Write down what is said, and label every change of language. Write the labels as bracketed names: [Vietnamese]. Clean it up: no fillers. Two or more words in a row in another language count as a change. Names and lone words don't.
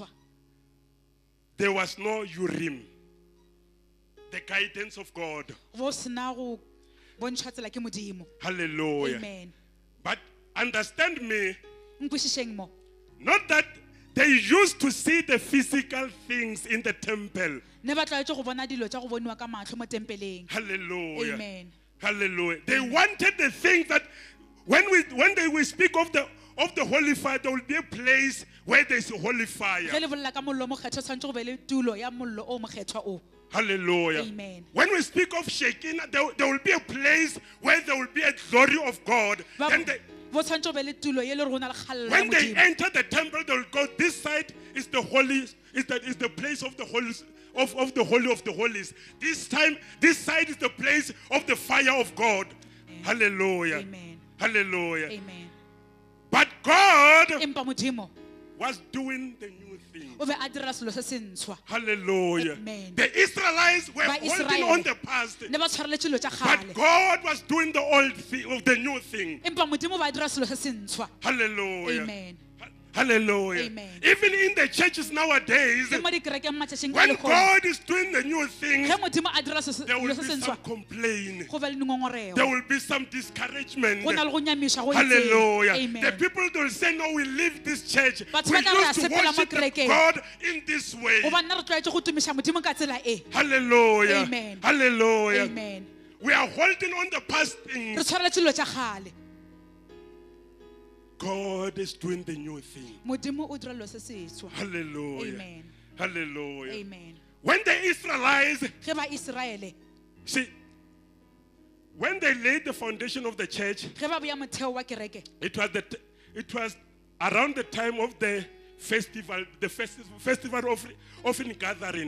[English] There was no Urim, the guidance of God. [Northern Sotho] Go sena go bontšhwa tsela ke Modimo. Hallelujah. Amen. [English] But understand me, [Northern Sotho] Nkwešišeng mo. [English] not that they used to see the physical things in the temple. [Northern Sotho] Ne ba tlwaetse go bona dilo tša go boniwa ka matlho mo tempeleng. Hallelujah. Amen. Hallelujah. [English] They wanted the things that when we speak of the holy fire, there will be a place where there's a holy fire. [Northern Sotho] Ge le bolela ka mollo o mokgethwa tshwanetse go be le tulo ya mollo o mokgethwa o. Hallelujah. Amen. [English] When we speak of Shekinah, there will be a place where there will be a glory of God. [Northern Sotho] Ba- [English] Then they, [Northern Sotho] bo tshwanetse go be le tulo ye le re go na le kgallo ya [English] when they [Northern Sotho] Modimo. [English] enter the temple, they will go, this side is the holy, is the place of the holy of the holy of the holies. This side is the place of the fire of God. Hallelujah. Amen. Hallelujah. Amen. But God [Northern Sotho] Empa Modimo [English] was doing the new thing. [Northern Sotho] o be a dira selo se se ntshwa. Hallelujah. Amen. [English] The Israelites were [Northern Sotho] Ba [English] holding [Northern Sotho] Israele. [English] on the past. [Northern Sotho] Ne ba tshwareletse dilo tša [English] But [Northern Sotho] kgale. [English] God was doing the old thing, of the new thing. [Northern Sotho] Empa Modimo ba dira selo se se ntshwa. Hallelujah. Amen. Hallelujah. Amen. [English] Even in the churches nowadays, [Northern Sotho] Le mo dikerekeng matšatšing a [English] when [Northern Sotho] lekgone. [English] God is doing the new thing, [Northern Sotho] Ge Modimo a dira se- [English] there will [Northern Sotho] dilo [English] be [Northern Sotho] se se [English] some [Northern Sotho] ntshwa, [English] complaint. [Northern Sotho] go be le dingongorego. [English] There will be some discouragement. [Northern Sotho] Go na le go nyamiša go itseng. Hallelujah. Amen. [English] The people will say, no, we leave this church. [Northern Sotho] Batho [English] We [Northern Sotho] ba tla re a [English] used to [Northern Sotho] sepela mo [English] worship the [Northern Sotho] kerekeng. [English] God in this way. [Northern Sotho] Goba nna re tlwaetse go tumiša Modimo ka tsela e. Hallelujah. Amen. Hallelujah. Amen. [English] We are holding on the past [Northern Sotho] Re [English] things. [Northern Sotho] tshwareletse dilo tša kgale. [English] God is doing the new thing. [Northern Sotho] Modimo o dira dilo se sešwa. Hallelujah. Amen. Hallelujah. Amen. [English] When the Israelites, [Northern Sotho] Ge ba Israele, [English] see, when they laid the foundation of the church, [Northern Sotho] ge ba beya motheo wa kereke, [English] it was around the time of the festival of gathering.